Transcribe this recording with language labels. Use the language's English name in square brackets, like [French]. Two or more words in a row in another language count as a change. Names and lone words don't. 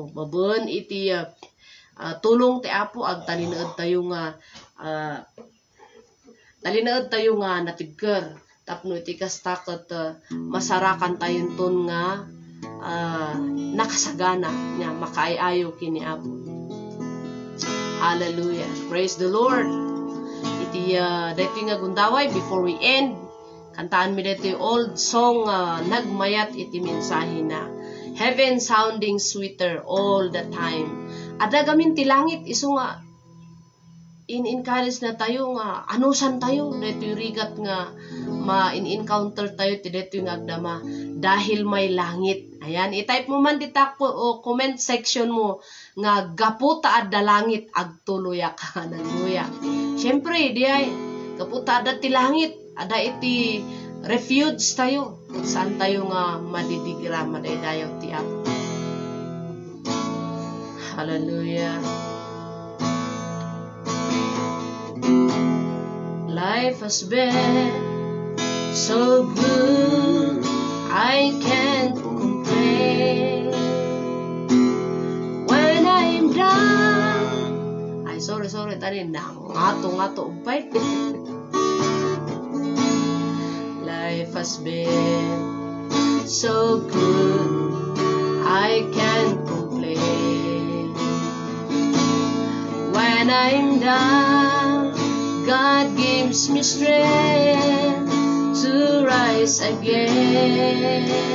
[Iloko] Baben iti tulong ti Apo ag talinaed tayo nga natigker tapno iti kastakot masarakan tayon ton nga nakasagana nya makaayayo kini Apo. [English] Hallelujah. Praise the Lord. [Iloko] Iti dito nga gundaway [English] before we end, [Iloko] kantaan mi dito [English] old song [Iloko] nagmayat iti mensahe na [English] heaven sounding sweeter all the time. [Iloko] Ada gamin ti langit isu nga in-encourage na tayo nga anusan tayo dito rigat nga ma-encounter tayo ti dito nga agdama dahil may langit. Ayan, i-type mo man dita o [English] comment section [Iloko] mo nga gaputa adda langit agtuluyak. Hallelujah. Syempre, di ay gaputa adda ti langit, ada iti refuge tayo. Saan tayo nga madidigira, madaydayaw ti Apo. Hallelujah. [English] Life has been so good, I can't complain. When I'm down, [Iloko] ay sorry tani ngato umpay. [English] Life has been so good, I can't complain. When I'm down, God gives me strength to rise again.